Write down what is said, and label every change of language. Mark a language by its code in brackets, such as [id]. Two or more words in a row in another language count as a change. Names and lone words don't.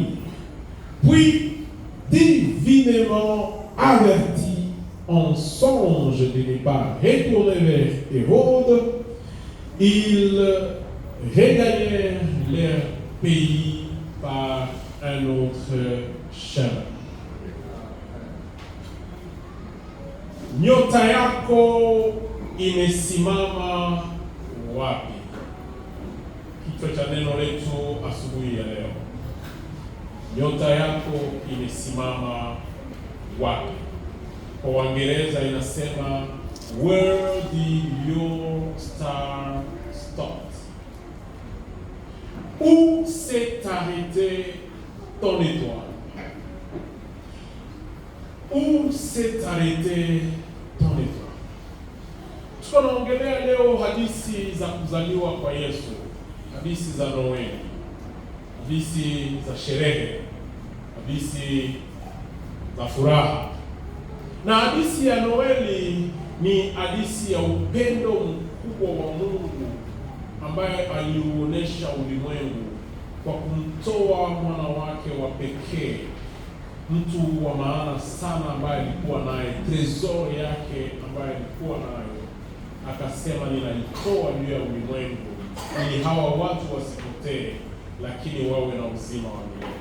[fr] Puis, divinement avertis en songe de ne pas retourner vers Hérode, ils regagnèrent leur pays par un autre chemin. [sw] Nyota yako imesimama wapi? Kichwa cha neno letu asubuhi ya leo. Nyota yako imesimama wapi? Kwa Waingereza inasema, [en] where did your star start? [fr] Où s'est arrêté ton étoile? Où s'est arrêté ton étoile? [sw] Tuko naongelea leo hadithi za kuzaliwa kwa Yesu, hadithi za Noeli, hadithi za sherehe, hadithi za furaha. Na hadithi ya Noeli ni hadithi ya upendo mkubwa wa Mungu ambaye aliuonesha ulimwengu kwa kumtoa mwana wake wa pekee, mtu wa maana sana ambaye alikuwa naye, tresor yake ambaye alikuwa nayo, akasema ninaitoa juu ya ulimwengu ili hawa watu wasipotee, lakini wawe na uzima wa milele.